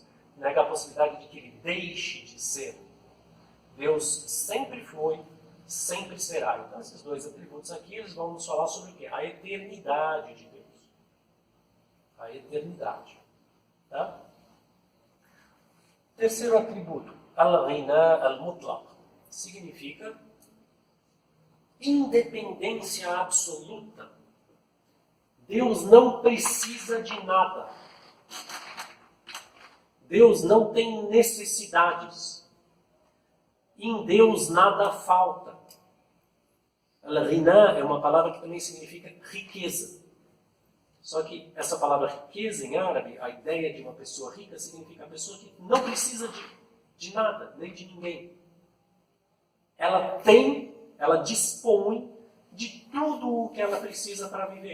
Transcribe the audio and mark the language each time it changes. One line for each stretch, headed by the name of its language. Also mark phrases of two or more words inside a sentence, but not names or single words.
Portuguese: Nega a possibilidade de que ele deixe de ser. Deus sempre foi, sempre será. Então, esses dois atributos aqui, eles vão nos falar sobre o quê? A eternidade de Deus. A eternidade. Tá? Terceiro atributo,
Arabic: الغنى المطلق,
Portuguese: significa independência absoluta. Deus não precisa de nada. Deus não tem necessidades. Em Deus nada falta. Al-ghina é uma palavra que também significa riqueza. Só que essa palavra riqueza em árabe, a ideia de uma pessoa rica significa a pessoa que não precisa de nada, nem de ninguém. Ela tem, ela dispõe de tudo o que ela precisa para viver.